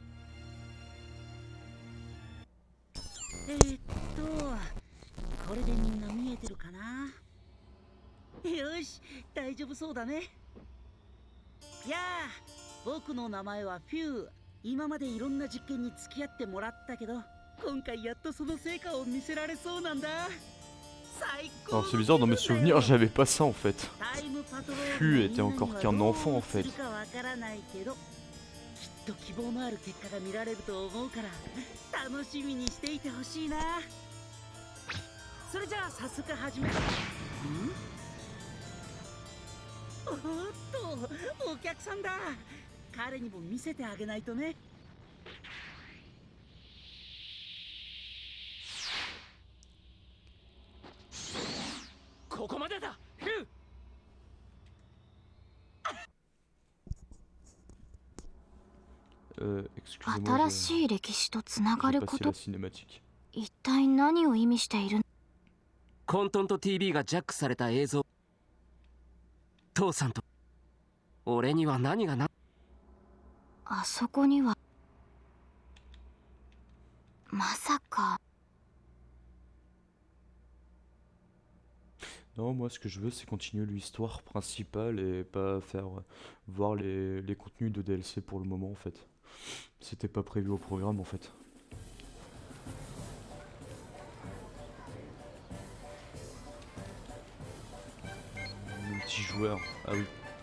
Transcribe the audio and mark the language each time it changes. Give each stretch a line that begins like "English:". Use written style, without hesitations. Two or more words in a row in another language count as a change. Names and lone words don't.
Japanese: これでみんな見えてるかな。よし、大丈夫そうだね。やあ、僕の名前はフュー。今までいろんな実験に付き合ってもらったけど、今回やっとその成果を見せられそうなんだ。
French: Alors c'est bizarre, dans mes souvenirs j'avais pas ça en fait. Fu était encore qu'un enfant en fait.
Japanese: きっと希望のある結果が見られると思うから楽しみにしていてほしいな。それじゃあ早速始める。おっと、お客さんだ。彼にも見せてあげないとね。ここまでだ。フュー。
French: Excusez-moi,
Japanese: 新しい歴史とつなが
French: j'ai
Japanese: るこ
French: passé
Japanese: と
French: la cinématique.
Japanese: 一体何を意味している？混沌と TV がジャックされた映像。父さんと俺には何がな。あそこにはまさか。
French: Non, moi ce que je veux c'est continuer l'histoire principale et pas faire voir les contenus de DLC pour le moment en fait. C'était pas prévu au programme en fait. Multijoueur, ah oui.